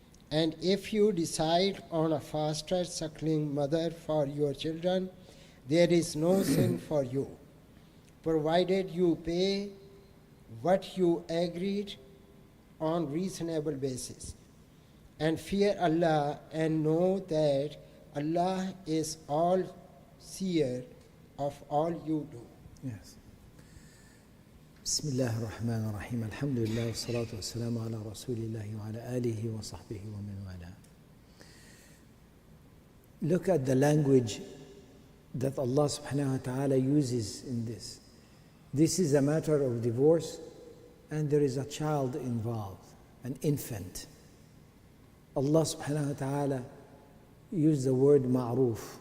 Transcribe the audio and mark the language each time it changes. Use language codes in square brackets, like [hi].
[en] And if you decide on a faster suckling mother for your children, there is no sin for you, provided you pay what you agreed on reasonable basis. And fear Allah and know that Allah is all seer of all you do. Yes. [ar] بسم الله الرحمن الرحيم الحمد لله والصلاة والسلام على رسول الله وعلى آله وصحبه ومن والاه. [en] Look at the language that Allah subhanahu wa ta'ala uses in this. This is a matter of divorce and there is a child involved, an infant. Allah subhanahu wa ta'ala used the word ma'roof.